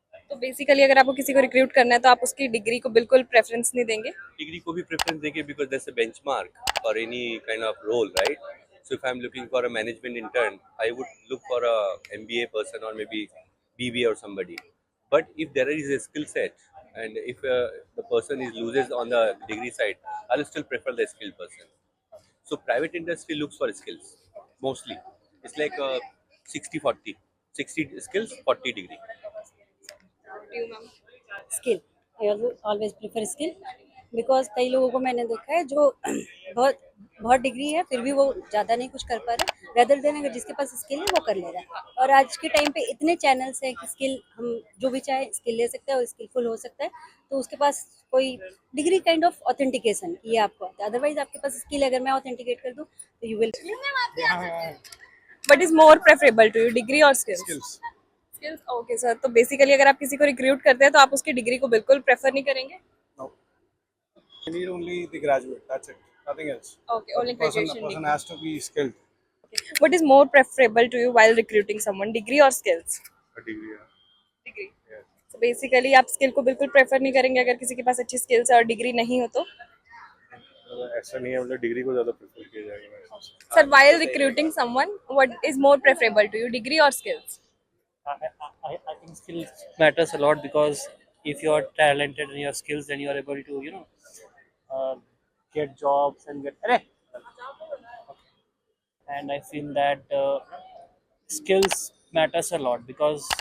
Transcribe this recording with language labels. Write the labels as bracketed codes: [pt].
[hi] तो बेसिकली अगर आपको किसी को रिक्रूट करना है तो आप उसकी डिग्री को बिल्कुल प्रेफरेंस नहीं देंगे? डिग्री को भी प्रेफरेंस देंगे [en] Because that's a benchmark for any kind of role, right? So if I am looking for a management intern I would look for a MBA person और maybe BBA or somebody. But if there is a skill set and if the person is loses on the degree side, I'll still prefer the skilled person. So private industry looks for skills mostly. It's like 60-40, 60 skills, 40 degree. Skill, I always prefer skill because [hi] कई लोगों को मैंने देखा है जो बहुत बहुत degree है फिर भी वो ज़्यादा नहीं कुछ कर पा रहे, [en] rather than [hi] अगर जिसके पास स्किल है वो कर ले रहा है। और आज के टाइम पे इतने चैनल्स हैं कि स्किल हम जो भी चाहे स्किल ले सकते हैं और स्किलफुल हो सकता है। तो उसके पास कोई डिग्री काइंड ऑफ ऑथेंटिकेशन ये आपको आता है। अदरवाइज आपके पास स्किल अगर मैं ऑथेंटिकेट कर दूं तो [en] You will. What is more preferable to you, degree or skills? Skills. Skills, okay sir. [hi] तो basically अगर आप किसी को रिक्रूट करते हैं तो आप उसकी डिग्री को बिल्कुल प्रेफर नहीं करेंगे? [en] No. I need only the graduate. That's it. Nothing else. Okay, only The person graduation degree. has to be skilled. What is more preferable to you while recruiting someone, degree or skills? A degree. Yeah. Degree. Yes. [hi] So basically आप skill को बिल्कुल prefer नहीं करेंगे अगर किसी के पास अच्छी skills है और डिग्री नहीं हो तो? ऐसा नहीं है, मतलब डिग्री को ज़्यादा प्रेफर किया जाएगा मेरे हिसाब से। [en] Sir, while recruiting someone, what is more preferable to you, degree or skills? I think skills matters a lot, because if you are talented in your skills, then you are able to get jobs and and I feel that skills matters a lot, because